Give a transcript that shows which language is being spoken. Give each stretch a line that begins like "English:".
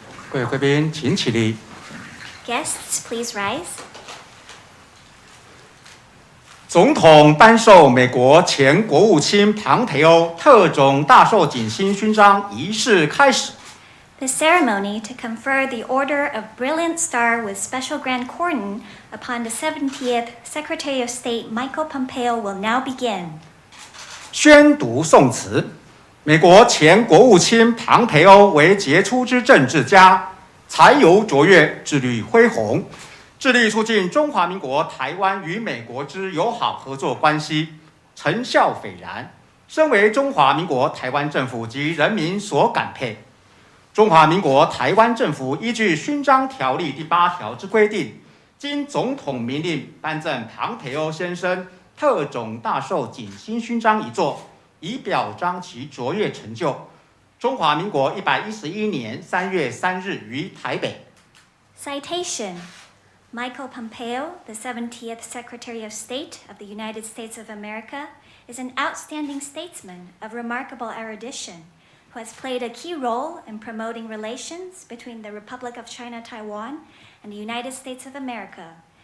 Chinese: 各位贵宾请起立。
English: Guests, please rise.
Chinese: 总统颁授美国前国务卿庞培欧特种大綬景星勋章仪式开始。
English: The ceremony to confer the Order of Brilliant Star with Special Grand Cordon upon the 70th Secretary of State Michael Pompeo will now begin.
Chinese: 宣读宋词。美国前国务卿庞培欧为杰出之政治家，才游卓越，智力恢宏，致力促进中华民国台湾与美国之友好合作关系，成效斐然，深为中华民国台湾政府及人民所感佩。中华民国台湾政府依据勋章条例第8条之规定，经总统明令颁赠庞培欧先生特种大綬景星勋章一座，以表彰其卓越成就。中华民国111年3月3日于台北。
English: Citation. Michael Pompeo, the 70th Secretary of State of the United States of America, is an outstanding statesman of remarkable erudition, who has played a key role in promoting relations between the Republic of China Taiwan and the United States of America.